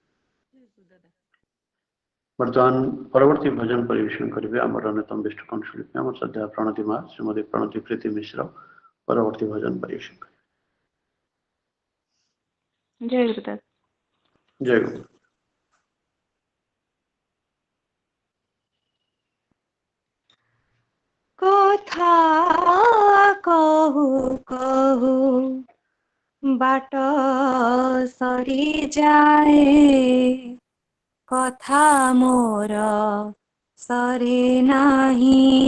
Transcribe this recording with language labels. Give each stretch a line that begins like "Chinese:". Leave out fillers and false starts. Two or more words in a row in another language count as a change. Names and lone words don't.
Odia: ବର୍ତ୍ତମାନ ପରବର୍ତ୍ତୀ ଭଜନ ପରିବେଷଣ କରିବେ ଆମର ଅନ୍ୟତମ ବିଷ୍ଟଖଣ୍ଡ ଶିଳ୍ପୀ ଆମର ଶ୍ରଦ୍ଧା ପ୍ରଣତି ମା ଶ୍ରୀମତୀ ପ୍ରଣତି ପ୍ରୀତି ମିଶ୍ର ପରବର୍ତ୍ତୀ ଭଜନ ପରିବେଷଣ କରିବେ। ଜୟ ଗୁରୁଦେବ। ଜୟ ଗୁରୁ। କଥା କହୁ କହୁ ବାଟ ସରି ଯାଏ, କଥା ମୋର ସରେ ନାହିଁ।